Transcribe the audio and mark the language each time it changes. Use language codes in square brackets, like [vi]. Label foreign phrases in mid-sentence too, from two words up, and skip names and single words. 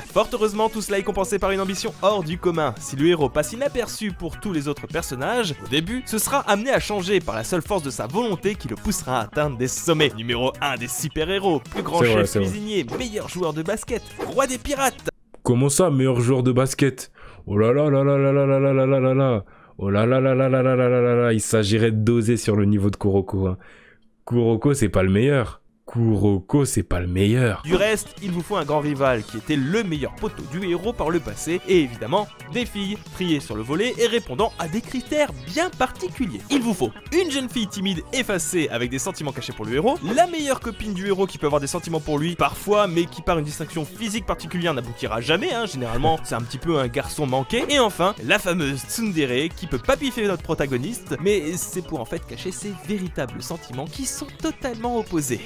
[fr] Fort heureusement, tout cela est compensé par une ambition hors du commun. Si le héros passe inaperçu pour tous les autres personnages, au début, ce sera amené à changer par la seule force de sa volonté qui le poussera à atteindre des sommets. Numéro 1 des super-héros, plus grand chef cuisinier, meilleur joueur de basket, roi des pirates. Comment ça, meilleur joueur de basket? Oh là là là là là là là là là là là là. Oh là là là là là là là là là là. Il s'agirait de doser sur le niveau de Kuroko. Kuroko, c'est pas le meilleur. Kuroko, c'est pas le meilleur. Du reste, il vous faut un grand rival qui était le meilleur poteau du héros par le passé, et évidemment, des filles triées sur le volet et répondant à des critères bien particuliers. Il vous faut une jeune fille timide effacée avec des sentiments cachés pour le héros, la meilleure copine du héros qui peut avoir des sentiments pour lui parfois, mais qui par une distinction physique particulière n'aboutira jamais, généralement c'est un petit peu un garçon manqué, et enfin, la fameuse tsundere qui peut papiffer notre protagoniste, mais c'est pour en fait cacher ses véritables sentiments qui sont totalement opposés.